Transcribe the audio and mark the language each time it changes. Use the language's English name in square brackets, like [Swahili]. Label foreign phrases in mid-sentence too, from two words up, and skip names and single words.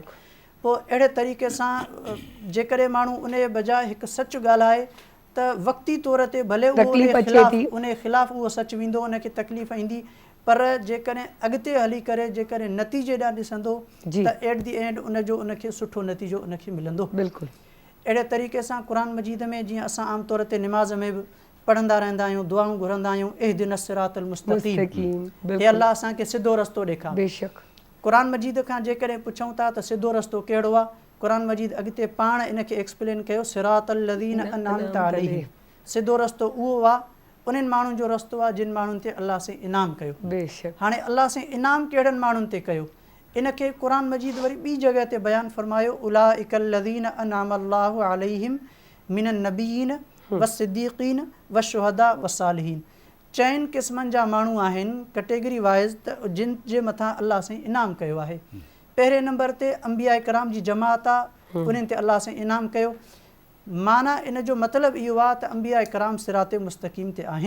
[Sindhi] पोइ अहिड़े तरीक़े सां जेकॾहिं माण्हू उन जे बजाए हिकु सच ॻाल्हाए त वक़्ती तौर ते भले उन जे ख़िलाफ़ु उहो सच वेंदो, उनखे तकलीफ़ ईंदी, पर जेकॾहिं अॻिते हली करे जेकॾहिं नतीजे ॾांहुं ॾिसंदो त [English] at the end [Sindhi] उनखे सुठो नतीजो उनखे मिलंदो। बिल्कुलु अहिड़े तरीक़े सां क़ुरान मजीद में जीअं असां आम तौर ते निमाज़ में बि पढ़ंदा रहंदा आहियूं, दुआऊं घुरंदा आहियूं, [Arabic] اهدنا الصراط المستقيم, [Sindhi] हे अल्लाह असांखे सिधो रस्तो ॾेखार। बेशक क़ुरान मजीद खां जेकॾहिं पुछूं था त सिधो रस्तो कहिड़ो आहे, क़ुरान मजीद अॻिते पाण इनखे एक्सप्लेन कयो, [Arabic] صراط الذين أنعمت عليهم, [Sindhi] सिधो रस्तो उहो आहे उन्हनि माण्हुनि जो रस्तो आहे जिन माण्हुनि ते अल्लाह से इनाम कयो। बेशक हाणे अल्लाह से इनाम कहिड़नि माण्हुनि ते कयो, इनखे क़ुरान मजीद वरी ॿी जॻह ते बयानु फ़रमायो, [Arabic] أولئك الذين أنعم الله عليهم من النبيين والصديقين والشهداء والصالحين. [Sindhi] 4 क़िस्मनि जा माण्हू आहिनि [English] category wise [Sindhi] त जिन जे मथां अल्लाह साईं इनाम कयो आहे। पहिरें नंबर ते अंबिया कराम जी जमात आहे, उन्हनि ते अल्लाह साईं इनाम कयो। माना इन जो मतिलबु इहो आहे त अंबिया कराम [Arabic] صراط مستقيم [Sindhi] ते आहिनि।